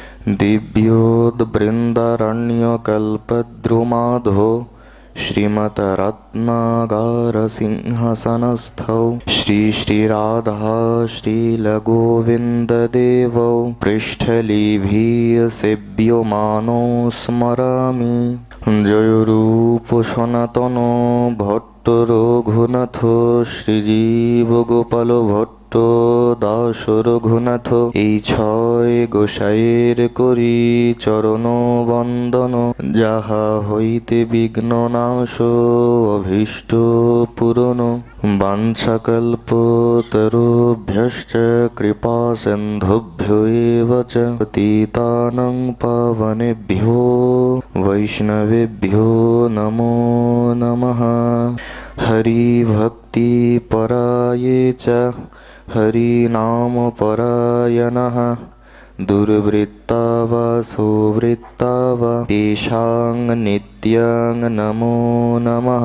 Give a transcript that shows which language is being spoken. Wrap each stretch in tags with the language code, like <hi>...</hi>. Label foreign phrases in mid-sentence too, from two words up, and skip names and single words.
<sa>दिव्योद्बृन्दारण्यकल्पद्रुमाधो श्रीमद्रत्नागारसिंहासनस्थौ श्रीराधा श्रीलगोविन्ददेवौ पृष्ठलीभिः सेव्यमानो स्मरामि।</sa> <bn>जयरूप सनातन भट्ट रघुनाथ श्रीजीव भट्ट দাস রঘুনাথ এই ছয় গোসাইয়ের করি চরণ বন্দন যাহা হইতে বিঘ্ন নাশ অভীষ্ট পূরণ</bn> <sa>বাঞ্ছাকল্পতরুভ্যশ্চ কৃপা সিন্ধুভ্যো এব চ পতিতানাং পাবনেভ্যো বৈষ্ণবেভ্যো নমো নমঃ। হরি ভক্তি পরায়ে চ हरिनामपरायणः दुर्वृत्ता वा सुवृत्ता वा तेषां नित्यं नमो नमः।</sa>